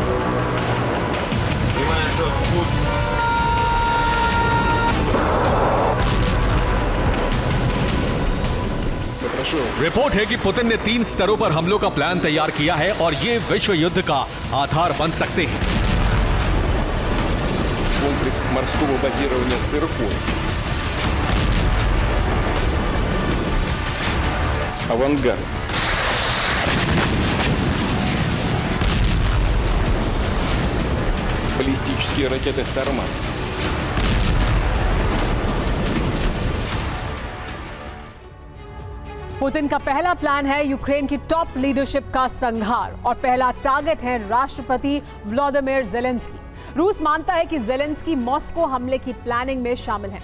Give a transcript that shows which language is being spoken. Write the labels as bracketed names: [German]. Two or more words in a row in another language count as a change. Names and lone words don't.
[Hindi] रिपोर्ट है कि पुतिन ने 3 स्तरों पर हमलों का प्लान तैयार किया है और ये विश्व युद्ध का आधार बन सकते हैं। [Russian] Комплекс морского базирования «Циркон». «Авангард». Баллистические ракеты «Сармат». [Hindi] पुतिन का पहला प्लान है यूक्रेन की टॉप लीडरशिप का संहार और पहला टारगेट है राष्ट्रपति व्लादिमीर ज़ेलेंस्की। रूस मानता है कि ज़ेलेंस्की मॉस्को हमले की प्लानिंग में शामिल हैं।